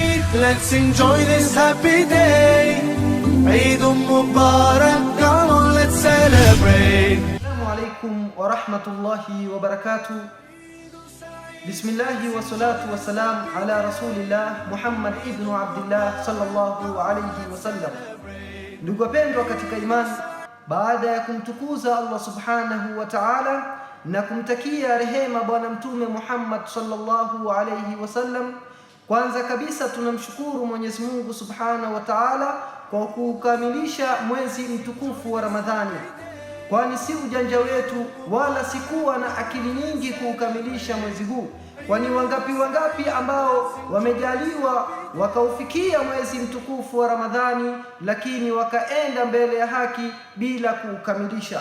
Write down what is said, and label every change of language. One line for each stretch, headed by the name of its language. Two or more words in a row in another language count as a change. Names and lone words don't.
English: Let's enjoy this happy day. Eid Mubarak, come on, let's celebrate.
Arabic: السلام عليكم ورحمة الله وبركاته. بسم الله والصلاة والسلام على رسول الله محمد بن عبد الله صلى الله عليه وسلم.
Swahili: Ndugu wapendwa katika imani, baada ya kumtukuza Allah
Arabic: سبحانه وتعالى
Swahili: na kumtakia rehema bwana mtume Muhammad
Arabic: صلى الله عليه وسلم,
Swahili: kwanza kabisa tunamshukuru Mwenyezi Mungu
Arabic: سبحانه وتعالى
Swahili: kwa kukamilisha mwezi mtukufu wa Ramadhani, kwani si ujanja wetu wala sikuwa na akili nyingi kuukamilisha mwezi huu, kwani wangapi ambao wamejaliwa wakaufikia mwezi mtukufu wa Ramadhani lakini wakaenda mbele ya haki bila kuukamilisha.